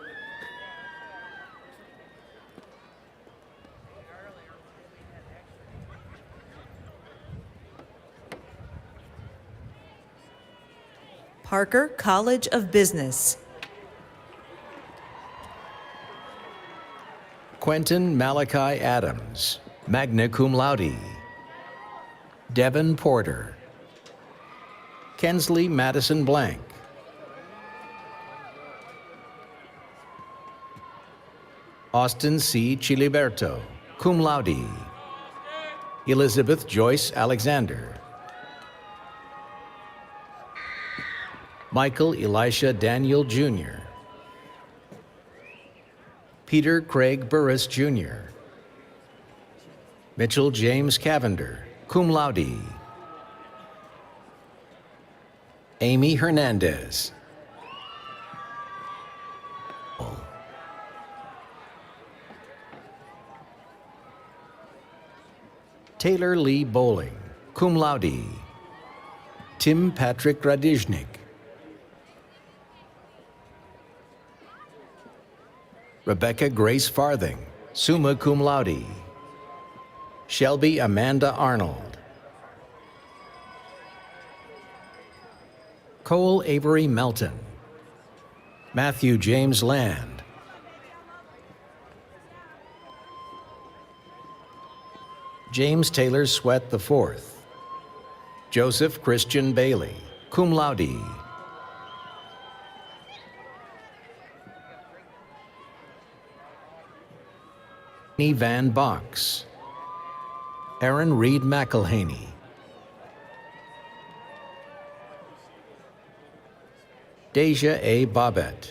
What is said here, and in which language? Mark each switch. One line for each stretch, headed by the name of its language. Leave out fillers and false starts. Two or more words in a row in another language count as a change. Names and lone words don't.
English: Parker College of Business. Quentin Malachi Adams,
Latin: magna cum laude.
English: Devin Porter. Kensley Madison Blank. Austin C.
Latin: Chiliberto, cum laude.
English: Elizabeth Joyce Alexander. Michael Elisha Daniel Jr. Peter Craig Burris Jr. Mitchell James Cavender,
Latin: cum laude.
English: Amy Hernandez. Taylor Lee Bowling,
Latin: cum laude.
English: Tim Patrick Radizhnik. Rebecca Grace Farthing,
Latin: summa cum laude.
English: Shelby Amanda Arnold. Cole Avery Melton. Matthew James Land. James Taylor Sweat IV. Joseph Christian Bailey,
Latin: cum laude.
English: Van Box. Aaron Reed McElhaney. Deja A. Bobette.